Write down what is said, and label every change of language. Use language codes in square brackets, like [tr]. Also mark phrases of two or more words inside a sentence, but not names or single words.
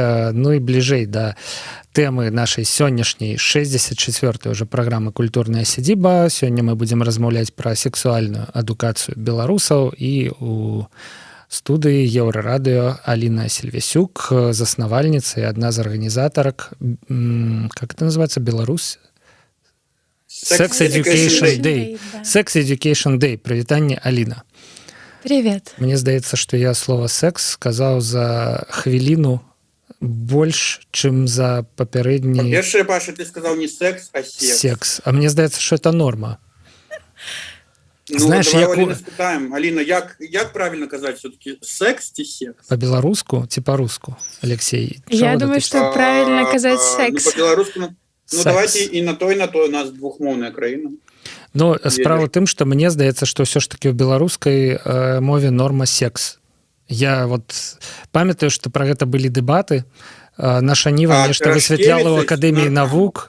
[be] Ну і бліжэй да тэмы нашай сённяшняй 64-й уже праграмы «Культурная сядзіба». Сёння мы будзем размаўляць пра сексуальную адукацыю беларусаў і у студыі Еўрарадыё Аліна Сільвесюк, заснавальніца і адна з арганізатарак, [ru] как это называется, Беларусь? [en] Sex Education Day. Sex Education Day. [be] Прывітанне, Аліна. [ru] Привет. [be] Мне здаецца, што я слово «секс» сказаў за хвіліну больш, чым за папярэдні... Па-першае, Паша, ты сказаў не секс, а секс. Секс. А мне здаецца, што [ru] это норма. Ну, знаешь, [be] давай Аліна спытаем. Аліна, як правильно казаць все-таки, секс ці секс? По-беларуску ці по-руску, Алексей? [ru] Я думаю, что правильно казаць секс. [be] Ну, по-беларуску, ну давайте і на той, у нас двухмоўная краіна. Ну, справа тым, што мне здаецца, што ўсё ж таки ў беларускай мове норма секс. Я вот памятаю, што пра гэта былі дэбаты. Наша Ніва нешта высвятляла ў Акадэміі навук.